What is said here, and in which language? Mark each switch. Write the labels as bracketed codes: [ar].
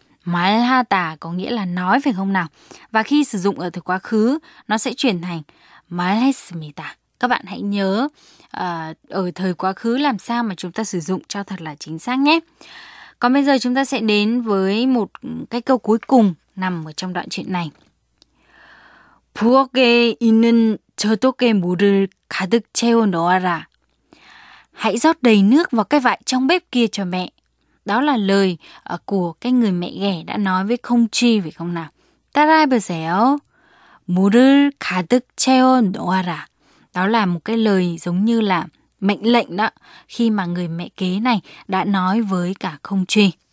[vi] 말하다 có nghĩa là nói phải không nào? Và khi sử dụng ở thời quá khứ, nó sẽ chuyển thành 말했습니다. Các bạn hãy nhớ ở thời quá khứ làm sao mà chúng ta sử dụng cho thật là chính xác nhé. Còn bây giờ chúng ta sẽ đến với một cái câu cuối cùng nằm ở trong đoạn chuyện này. [ko] 부엌에 있는 저도깨 물을 가득 채워 넣어라. [vi] Hãy rót đầy nước vào cái vại trong bếp kia cho mẹ. Đó là lời của cái người mẹ ghẻ đã nói với Không Chi phải không nào? [ko] 따라해보세요. 물을 가득 채워 넣어라. [vi] Đó là một cái lời giống như là mệnh lệnh đó, khi mà người mẹ kế này đã nói với cả Không Chi.